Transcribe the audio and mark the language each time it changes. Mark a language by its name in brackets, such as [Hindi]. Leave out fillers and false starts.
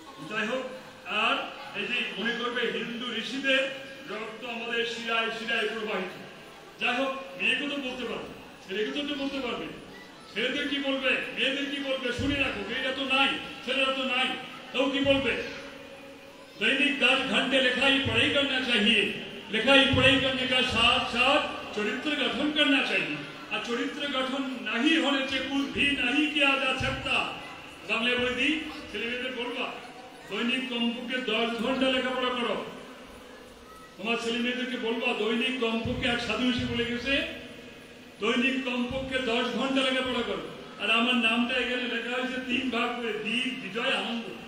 [Bangla] যাই হোক, আর এই যে মনে করবে হিন্দু ঋষিদের রক্ত আমাদের শিরায় শিরায় প্রবাহিত। যাই হোক, মেয়েকে তো বলতে পারবে, ছেলেকে তো বলতে পারবে। ছেলেদের কি বলবে, মেয়েদের কি বলবে? শুনে রাখো, মেয়েরা তো নাই, ছেলেরা তো নাই, তাও কি বলবে? [Hindi] दैनिक 10 घंटे लिखाई पढ़ाई करना चाहिए। लिखाई पढ़ाई करने का साथ साथ चरित्र गठन करना चाहिए। और चरित्र गठन नहीं होने से कुछ भी नहीं किया जा सकता। [Bangla] बांग्ला বই দি ছেলেমেয়েদের বলবা, দৈনিক কমপক্ষে 10 ঘন্টা লেখাপড়া করো। তোমার ছেলেমেয়েদেরকে বলবা দৈনিক কমপক্ষে, এক সাধু এসে বলে গেছে, দৈনিক কমপক্ষে 10 ঘন্টা লেখাপড়া করো। আর আমার নামটা এখানে লেখা হয়েছে 3 ভাগ করে, দিক বিজয় আনন্দ।